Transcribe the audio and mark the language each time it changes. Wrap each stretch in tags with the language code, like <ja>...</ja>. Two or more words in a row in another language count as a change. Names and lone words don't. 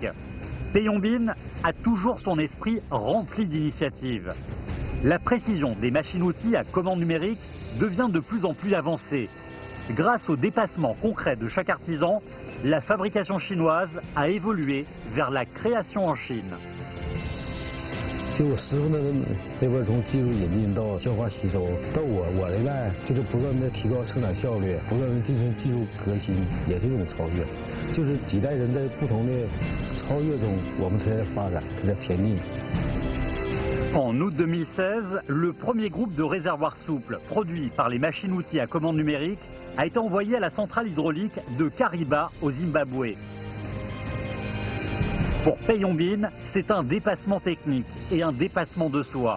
<fr>Peyombin a toujours son esprit rempli d'initiatives. La précision des machines-outils à commande numérique devient de plus en plus avancée. Grâce au dépassement concret de chaque artisan, la fabrication chinoise a évolué vers la création en Chine.</fr> <zh>就我师傅那边从技术引进到消化吸收，到我这代就是不断的提高生产效率，不断的进行技术革新，也是一种超越。就是几代人在不同的超越中，我们才在发展，才在前进。</zh> <fr>En août 2016, le premier groupe de réservoirs souples produits par les machines-outils à commande numérique a été envoyé à la centrale hydraulique de Kariba au Zimbabwe. Pour Peyombin, c'est un dépassement technique et un dépassement de soi.</fr>